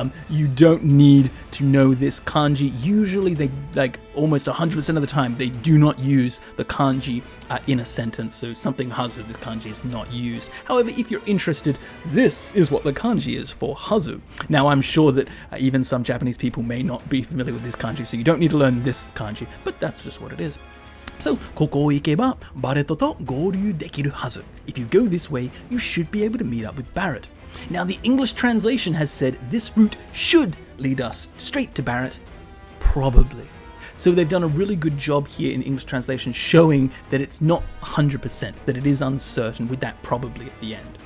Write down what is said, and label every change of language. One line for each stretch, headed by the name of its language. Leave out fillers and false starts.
English: You don't need to know this kanji. Usually, they, like almost 100% of the time, they do not use the kanji in a sentence. So something hazu, this kanji is not used. However, if you're interested, this is what the kanji is for hazu. Now, I'm sure that even some Japanese people may not be familiar with this kanji, so you don't need to learn this kanji, but that's just what it is.
Japanese: So, ここを行けばバレットと合流できるはず.
English: If you go this way, you should be able to meet up with Barrett. Now, the English translation has said this route should lead us straight to Barrett. Probably. So they've done a really good job here in the English translation showing that it's not 100%, that it is uncertain with that probably at the end.